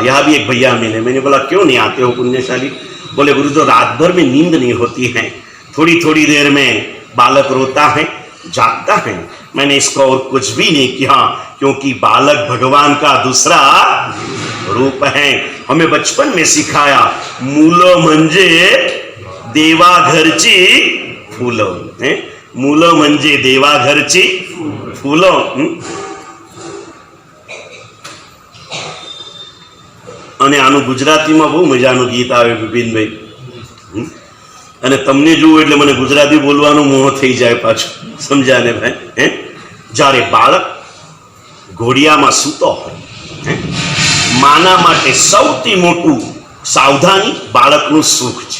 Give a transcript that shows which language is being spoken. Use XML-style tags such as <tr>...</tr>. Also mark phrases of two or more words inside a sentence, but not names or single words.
<hi>यहां भी एक भैया मिले, मैंने बोला क्यों नहीं आते हो पुण्यशाली? बोले गुरु तो रात भर में नींद नहीं होती है, थोड़ी थोड़ी देर में बालक रोता है, जागता है। मैंने इसको और कुछ भी नहीं किया, क्योंकि बालक भगवान का दूसरा रूप है। हमें बचपन में सिखाया,</hi> <mr>मूलो म्हणजे देवा घरची फूलो, मूलो म्हणजे देवा घरची फूलो।</mr> <gu>અને આનું ગુજરાતીમાં બહુ મજાનું ગીત આવે વિપિનભાઈ, અને તમને જોવું એટલે મને ગુજરાતી બોલવાનો મોહ થઈ જાય પાછું, સમજાને ભાઈ? જ્યારે બાળક ઘોડિયામાં સૂતો હોય, માના માટે સૌથી મોટું સાવધાની બાળકનું સુખ છે।</gu>